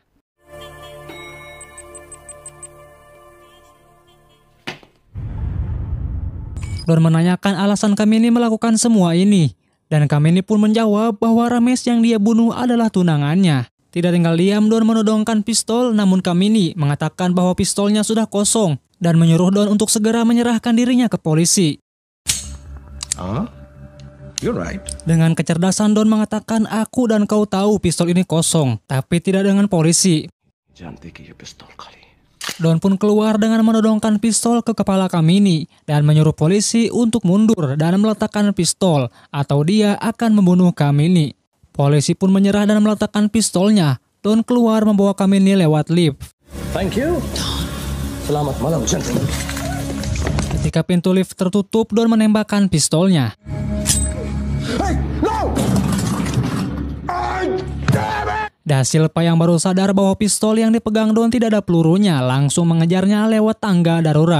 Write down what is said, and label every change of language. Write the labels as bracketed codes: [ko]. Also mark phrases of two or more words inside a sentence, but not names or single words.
[id] Don menanyakan alasan Kamini melakukan semua ini, dan Kamini pun menjawab bahwa Ramesh yang dia bunuh adalah tunangannya. Tidak tinggal diam, Don menodongkan pistol, namun Kamini mengatakan bahwa pistolnya sudah kosong dan menyuruh Don untuk segera menyerahkan dirinya ke polisi. [en] You're right. [id] Dengan kecerdasan Don mengatakan, aku dan kau tahu pistol ini kosong, tapi tidak dengan polisi. [hi] जानते कि ये पिस्तौल खाली है. [id] Don pun keluar dengan menodongkan pistol ke kepala Kamini dan menyuruh polisi untuk mundur dan meletakkan pistol atau dia akan membunuh Kamini. Polisi pun menyerah dan meletakkan pistolnya. Don keluar membawa Kamini lewat lift. [en] Thank you. [id] Selamat malam, gentlemen. Ketika pintu lift tertutup, Don menembakkan pistolnya. [en] Hey, no! [id] Da Silva yang baru sadar bahwa pistol yang dipegang Don tidak ada pelurunya langsung mengejarnya lewat tangga darurat.